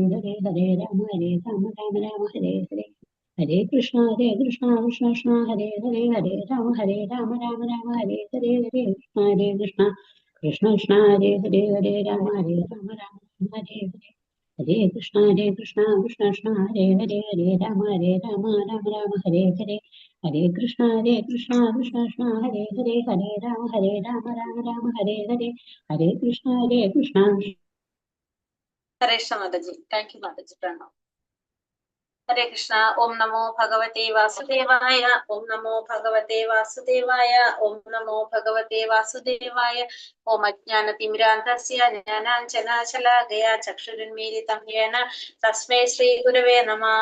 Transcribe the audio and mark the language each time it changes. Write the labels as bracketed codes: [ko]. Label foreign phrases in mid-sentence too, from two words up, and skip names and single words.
[sa] ഹരേ ഹരേ രാമ രാമ ഹരേ ഹരേ ഹരേ കൃഷ്ണ കൃഷ്ണ കൃഷ്ണ ഹരേ ഹരേ ഹരേ രാമ രാമ ഹരേ ഹരേ ഹരേ കൃഷ്ണ കൃഷ്ണ കൃഷ്ണ ഹരേ ഹരേ ഹരേ രാമ രാമ ഹരേ ഹരേ ഹരേ കൃഷ്ണ കൃഷ്ണ കൃഷ്ണ ഹരേ ഹരേ ഹരേ രാമ രാമ ഹരേ ഹരേ ഹരേ കൃഷ്ണ കൃഷ്ണ കൃഷ്ണ ഹരേ ഹരേ ഹരേ രാമ രാമ ഹരേ ഹരേ ഹരേ കൃഷ്ണ കൃഷ്ണ ഹരേ കൃഷ്ണ മാതാജി. [en] thank you [sa] മാതാജി. പ്രണാം. ഹരേ കൃഷ്ണ. ഓം നമോ ഭഗവതേ വാസുദേവായ. ഓം നമോ ഭഗവതേ വാസുദേവായ. ഓം നമോ ഭഗവതേ വാസുദേവായ. ഓം അജ്ഞാനതിമിരാന്ധസ്യ ജ്ഞാനാഞ്ജനാശലാകയാ ചക്ഷുരുന്മീലിതം യേന തസ്മൈ ശ്രീ ഗുരവേ നമഃ.